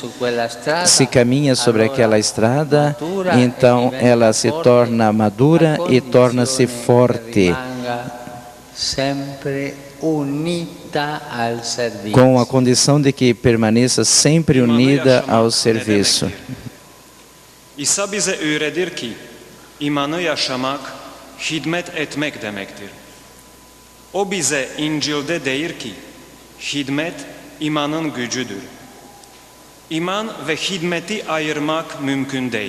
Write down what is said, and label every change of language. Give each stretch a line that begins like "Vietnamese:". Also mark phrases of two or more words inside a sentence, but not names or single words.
Portuguese: Se caminha sobre aquela estrada, então ela se torna madura e torna-se forte, com a condição de que permaneça sempre unida ao serviço.
Turkish: Hidmet etmek demektir. O bize İncil'de deyir ki, hidmet imanın gücüdür. İman ve hidmeti ayırmak mümkün değil.